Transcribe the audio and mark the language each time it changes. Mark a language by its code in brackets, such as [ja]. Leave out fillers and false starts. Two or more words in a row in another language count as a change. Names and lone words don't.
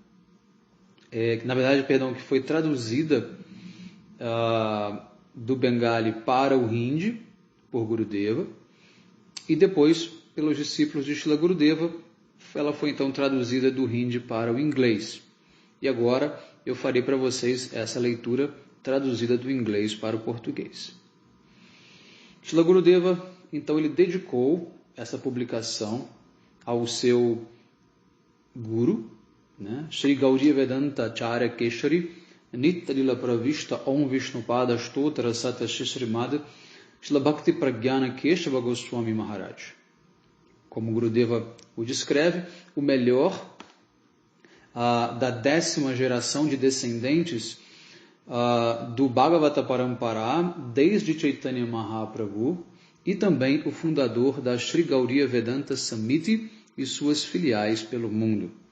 [pt] que foi traduzida do Bengali para o Hindi por Gurudeva, e depois pelos discípulos de Srila Gurudeva, ela foi então traduzida do Hindi para o inglês. E agora eu farei para vocês essa leitura traduzida do inglês para o português. Srila Gurudeva, então, ele dedicou essa publicação ao seu Guru, né? Shri Gauriya Vedanta Acharya Keshari Nitalila Pravishta Om Vishnupada Stottara Sata Srimad Shila Bhakti Pragyana Keshava Goswami Maharaj. Como Gurudeva o descreve, o melhor da 10ª geração de descendentes do Bhagavata Parampara, desde Chaitanya Mahaprabhu, e também o fundador da Shri Gauriya Vedanta Samiti e suas filiais pelo mundo.